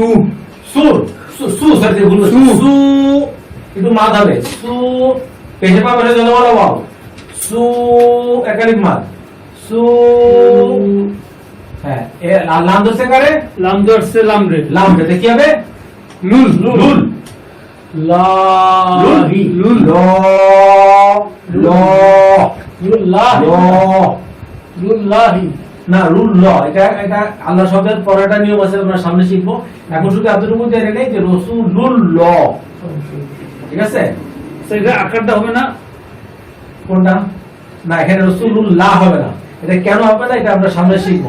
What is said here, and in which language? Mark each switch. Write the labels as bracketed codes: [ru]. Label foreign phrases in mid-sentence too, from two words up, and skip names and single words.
[bn] সুর সু সরি ভুল বলছি। সু একটু মা ধরে সু পেশে পা পেশে যত বলো বাও সু একালিক মা সু। হ্যাঁ এ লাম ধরছে কারে? লাম দর্সে লাম রে লাম রে কি হবে? [ar] লুল লুল لاهِ لُل ল ল لُل لاهِ ল لُل لاهِ [bn] না রুল ল। এটা আল্লাহ শব্দের পরেটা নিয়ম আছে, আমরা সামনে শিখবো। এখন শুধু এতটুকু জেনে নেই যে [ar] رسولُل لَ, [bn] ঠিক আছে? সেটা আকারটা হবে না কোনটা? না এখানে রসুলুল্লাহ হবে না। এটা কেন হবে না এটা আমরা সামনে শিখবো।